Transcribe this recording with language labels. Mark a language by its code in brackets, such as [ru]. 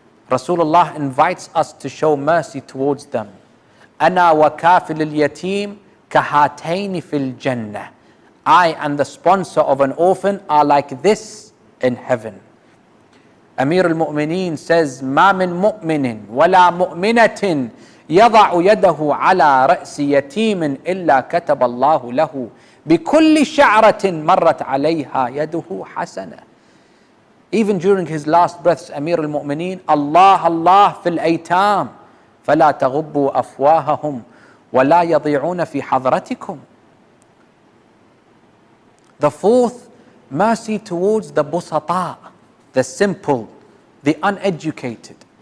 [en] Rasulullah invites us to show mercy towards them. [ar] أَنَا وَكَافِلِ الْيَتِيمِ كَهَاتَيْنِ فِي الْجَنَّةِ. [en] I and the sponsor of an orphan are like this in heaven. Amir al-Mu'mineen says, [ar] مَا مِن مُؤْمِنٍ وَلَا مُؤْمِنَةٍ يَضَعُ يَدَهُ عَلَى رَأْسِ يَتِيمٍ إِلَّا كَتَبَ اللَّهُ لَهُ بِكُلِّ شَعْرَةٍ مَرَّتْ عَلَيْهَا يَدُهُ حَسَنَةً. [en] Even during his last breaths, [ar] Amir al-Mu'mineen, Allah, Allah fil aytam, فَلَا تَغُبُّوا أَفْوَاهَهُمْ وَلَا يَضِيعُونَ فِي حَضْرَتِكُمْ. [en] The fourth, mercy towards the busata, the simple, the uneducated.